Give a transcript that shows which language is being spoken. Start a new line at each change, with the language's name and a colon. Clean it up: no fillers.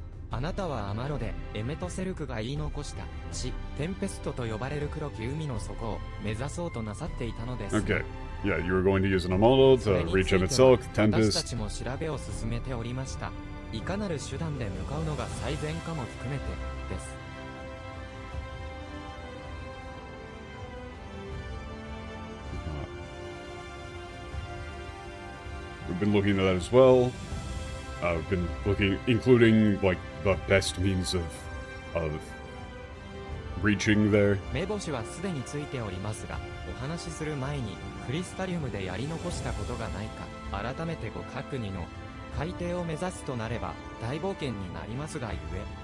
Japanese: あなたはアマロでエメトセルクが言い残した地テンペストと呼ばれる黒き海の底を目指そうとなさっていたのです。
English: Okay. Yeah, you were going to use an Amalo to reach Emetsilk, Tempest.
Japanese: 私たちも調べを進めておりました。いかなる手段で向かうのが最善かも含めてです。
English: We've been looking at that as well. I've been looking, including, like, the best means of reaching there.
Japanese: 目星はすでについておりますが、お話しする前にクリスタリウムでやり残したことがないか改めてご確認を。海底を目指すとなれば大冒険になりますがゆえ。